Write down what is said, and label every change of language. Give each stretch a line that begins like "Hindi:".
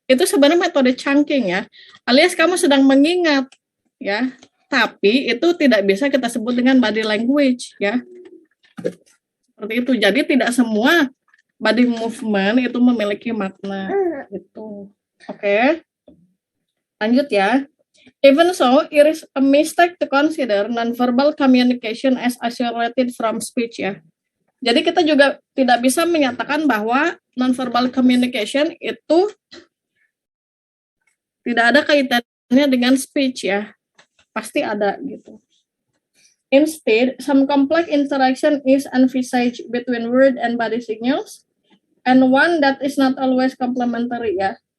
Indonesian: Itu sebenarnya metode chunking ya. Alias kamu sedang mengingat ya. Tapi itu tidak bisa kita sebut dengan body language ya. Seperti itu. Jadi tidak semua body movement itu memiliki makna itu. Oke. Lanjut ya.
English: Even so, it is a mistake to consider nonverbal communication as isolated from speech ya.
Indonesian: Jadi kita juga tidak bisa menyatakan bahwa nonverbal communication itu tidak ada kaitannya dengan speech ya. Pasti ada gitu.
English: Instead, some complex interaction is envisaged between word and body signals, and one that is not always complementary ya.